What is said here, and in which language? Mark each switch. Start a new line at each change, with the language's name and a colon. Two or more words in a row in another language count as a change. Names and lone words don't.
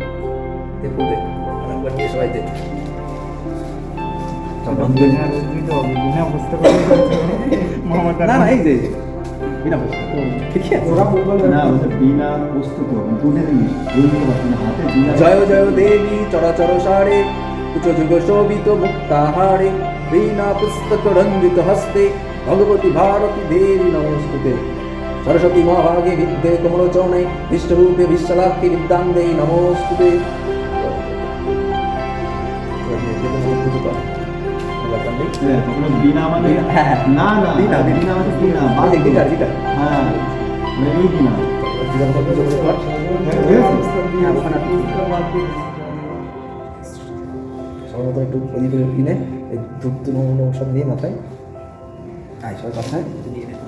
Bangla: না না এই যে বিনা পুস্তক ঠিক আছে।
Sanskrit: জয় জয় দেবী চরাচর সারে কুচ যুগ শোভিত মুক্তাহারে वीणा पुस्तक रंजित हस्ते भगवती भारती देवी नमोस्तुते सरस्वती महाभागे विद्ये कमलोचने विष्णुरूपे विश्वलाक्ये विद्याङ्गे नमोस्तुते
Bangla: বিনা মানে না না বিনা বিনা মানে বিনা বাজে গিটার গিটার হ্যাঁ এই বিনা সর্বদা একটু ওদিকে কিনে এই ধূপ সব নিয়ে মাথায় আয় সবাই মাথায় নিয়ে নে